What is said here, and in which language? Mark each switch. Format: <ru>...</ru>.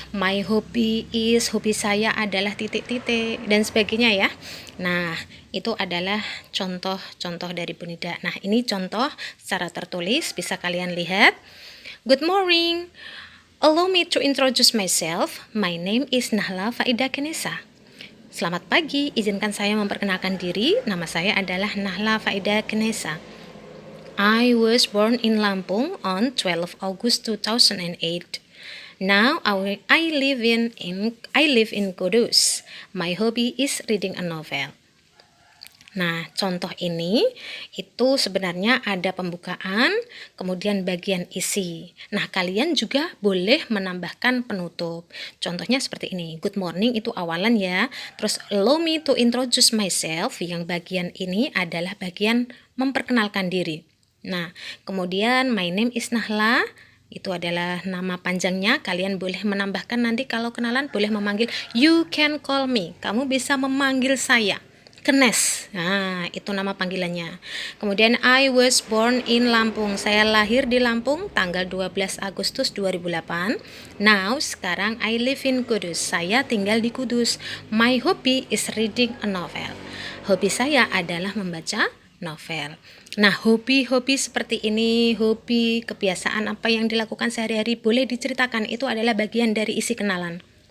<en>My hobby is,</en> <id>hobi saya adalah titik-titik dan sebagainya ya. Nah, itu adalah contoh-contoh dari Bu Nida. Nah, ini contoh secara tertulis, bisa kalian lihat.</id> <en>Good morning. Allow me to introduce myself. My name is Nahla Faida Kenesa.</en> <id>Selamat pagi, izinkan saya memperkenalkan diri. Nama saya adalah Nahla Faida Kenesa.</id> <en>I was born in Lampung on 12 August 2008. Now I live in Kudus. My hobby is reading a novel.</en> <id>Nah, contoh ini itu sebenarnya ada pembukaan, kemudian bagian isi. Nah, kalian juga boleh menambahkan penutup. Contohnya seperti ini,</id> <en>good morning</en> <id>itu awalan ya. Terus</id> <en>allow me to introduce myself,</en> <id>yang bagian ini adalah bagian memperkenalkan diri. Nah, kemudian</id> <en>my name is Nahla,</en> <id>itu adalah nama panjangnya. Kalian boleh menambahkan nanti kalau kenalan boleh memanggil,</id> <en>you can call me,</en> <id>kamu bisa memanggil saya. Ikenes. Nah, itu nama panggilannya. Kemudian</id> <en>I was born in Lampung.</en> <id>Saya lahir di Lampung tanggal 12 Agustus 2008.</id> <en>Now,</en> <id>sekarang</id> <en>I live in Kudus.</en> <id>Saya tinggal di Kudus.</id> <en>My hobby is reading a novel.</en> <id>Hobi saya adalah membaca novel. Nah, hobi-hobi seperti ini, hobi, kebiasaan apa yang dilakukan sehari-hari boleh diceritakan. Itu adalah bagian dari isi kenalan.</id>